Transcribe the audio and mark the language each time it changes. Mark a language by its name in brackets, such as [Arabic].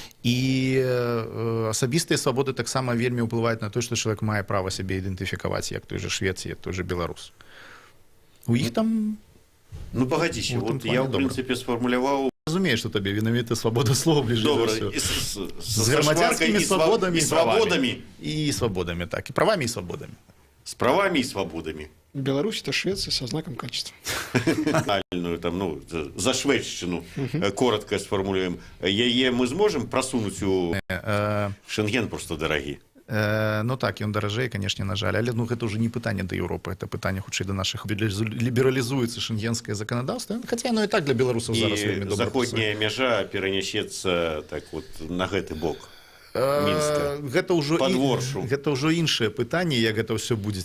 [Belarusian] І асабістыя свабоды таксама вельмі ўплываюць на то, што чалавек мае права сябе ідэнтыфікаваць, як той же швец, як той же беларус. У іх там... Ну, пагадзіся, вот я, в прынцыпе, сфармуляваў... Разумею, што табе вінавіта свабода слова бліжэй за ўсё. З грамадзянскімі свабодамі і свабодамі, так, і правамі і свабодамі. [Russian] С правами и свободами. Беларусь – это Швеция со знаком качества. Там, ну, за шведщину коротко сформулируем. Мы сможем просунуть у Шенген просто дорогі? [Belarusian] Ну так, ён даражэй, канешне, на жаль, але ну, гэта ўжо не пытанне да Еўропы, это пытанне хутчэй да нашых. Лібералізуецца шенгенскае заканадаўства, хаця яно і так для беларусаў зараз вельмі добра. І заходняя мяжа перанясецца так вот на гэты бок. Гэта ўжо іншае пытанне, як гэта ўсё будзе.